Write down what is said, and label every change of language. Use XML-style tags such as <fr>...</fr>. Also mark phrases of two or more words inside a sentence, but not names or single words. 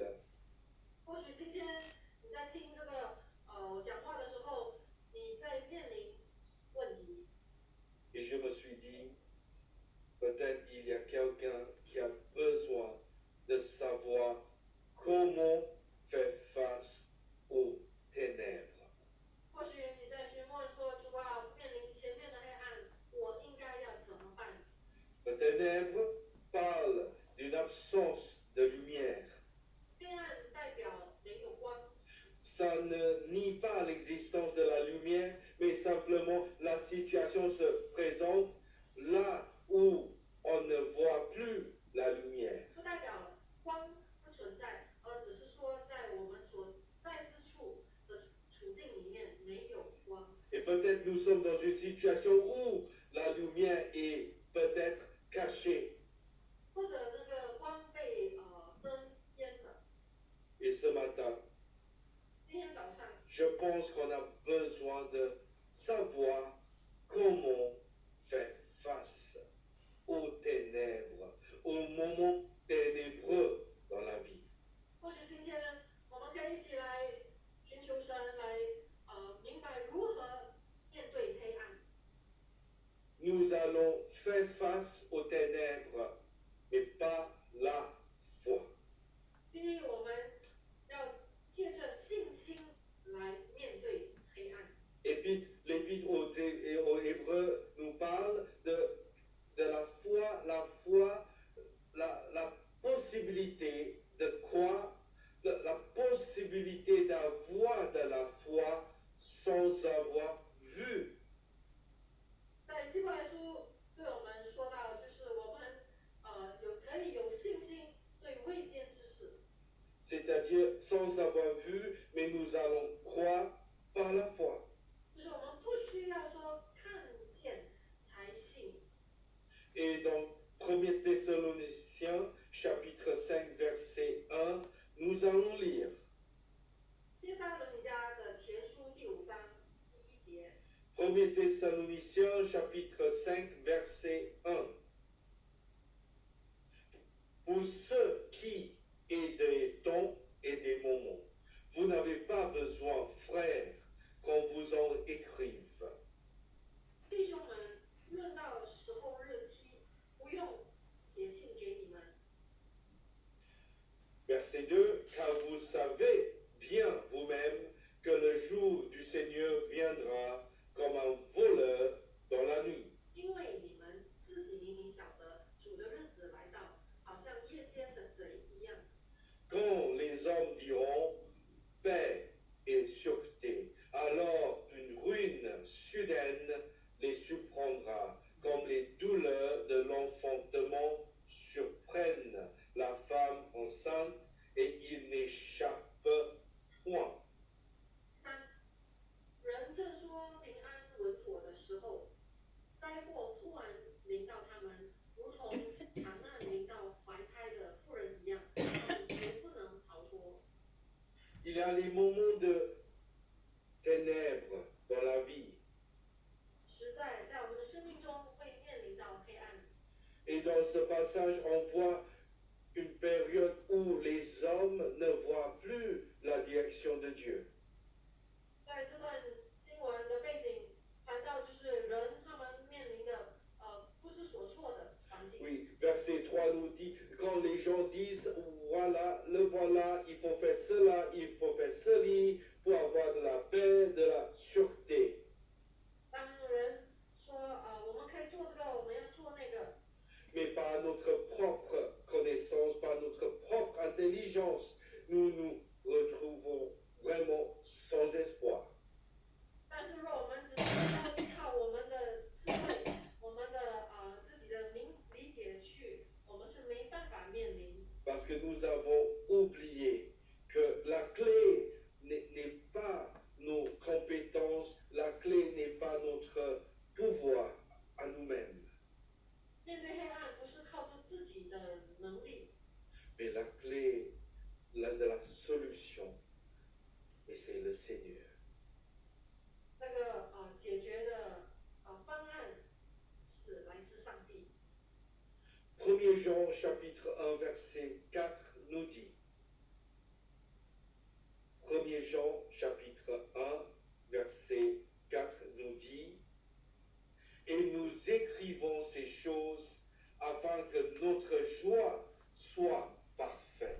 <zh>或许今天你在听这个我讲话的时候，你在面临问题。</zh> <fr>Et je me suis dit, peut-être il y a quelqu'un qui a besoin de savoir comment faire face aux ténèbres.</fr> <zh>或许你在询问说，主啊，面临前面的黑暗，我应该要怎么办？</zh> <fr>Le ténèbre parle d'une absence de lumière.</fr> <zh>黑暗代表没有光，</zh> <fr>Ça ne nie pas l'existence de la lumière, mais simplement la situation se présente là où on ne voit plus la lumière.</fr> <zh>不代表光不存在，而只是说在我们所在之处的处境里面没有光。</zh> <fr>Et peut-être nous sommes dans une situation où la lumière est peut-être cachée.</fr> <zh>或者这个光被遮掩了。</zh> <fr>Et ce matin,</fr> <zh>今天早上，</zh> <fr>je pense qu'on a besoin de savoir comment faire face aux ténèbres, aux moments ténébreux dans la vie.</fr> <zh>或许今天我们可以一起来寻求神，来明白如何面对黑暗。</zh> <fr>Nous allons faire face aux ténèbres, mais pas la foi.</fr> <zh>毕竟我们要借着信心来面对黑暗。</zh> <fr>Et puis l'épître aux Hébreux nous parle de la foi, la possibilité de croire, la possibilité d'avoir de la foi sans avoir vu.</fr> <zh>在希伯来书对我们说到，就是我们可以有信心对未见之事，</zh> <fr>C'est-à-dire sans avoir vu, mais nous allons croire par la foi.</fr> <zh>就是我们不需要说看见才信。</zh> <fr>Et dans 1 Thessaloniciens, chapitre 5, verset 1, nous allons lire</fr> <zh>帖撒罗尼迦的前书第5章第1节，</zh> <fr>1 Thessaloniciens chapitre 5 verset 1. Pour ceux qui est des temps et des moments, vous n'avez pas besoin, frères, qu'on vous en écrive.</fr> <zh>弟兄们，论到时候日期，不用写信给你们。</zh> <fr>Verset 2, car vous savez bien vous-même que le jour du Seigneur viendra comme un voleur dans la nuit.</fr> <zh>因为你们自己明明晓得，主的日子来到，好像夜间的贼一样。</zh> <fr>Quand les hommes diront paix et sûreté, alors une ruine soudaine les surprendra, comme les douleurs de l'enfantement surprennent la femme enceinte et il n'échappe point. 3，</fr> <zh>人正说平安稳妥的时候，灾祸突然临到他们，如同长难临到怀胎的妇人一样，他们绝不能逃脱。</zh> <fr>Il y a les moments de ténèbres dans la vie.</fr> <zh>实在在我们的生命中会面临到黑暗。</zh> <fr>Et dans ce passage, on voit une période où les hommes ne voient plus la direction de Dieu.</fr> <zh>在这段经文的背景谈到，就是人他们面临的不知所措的环境。</zh> <fr>Oui, verset 3 nous dit, quand les gens disent, voilà, le voilà, il faut faire cela, il faut faire cela, pour avoir de la paix, de la sûreté.</fr> <zh>当人说我们可以做这个，我们要做那个，</zh> <fr>Mais par notre propre connaissance, par notre propre intelligence, nous nous retrouvons vraiment sans espoir.</fr> <zh>但是若我们只是要依靠我们的智慧，我们的自己的理解去，我们是没办法面临。</zh> <fr>Parce que nous avons oublié que la clé n'est pas nos compétences, la clé n'est pas notre pouvoir à nous-mêmes,</fr> <zh>面对黑暗，不是靠着自己的能力，</zh> <fr>mais la clé de la solution, et c'est le Seigneur.</fr> <zh>那个解决的方案是来自上帝。</zh> <fr>1 Jean chapitre 1 verset 4 nous dit, 1 Jean chapitre 1 verset 4 nous dit, et nous écrivons ces choses afin que notre joie soit parfaite.</fr>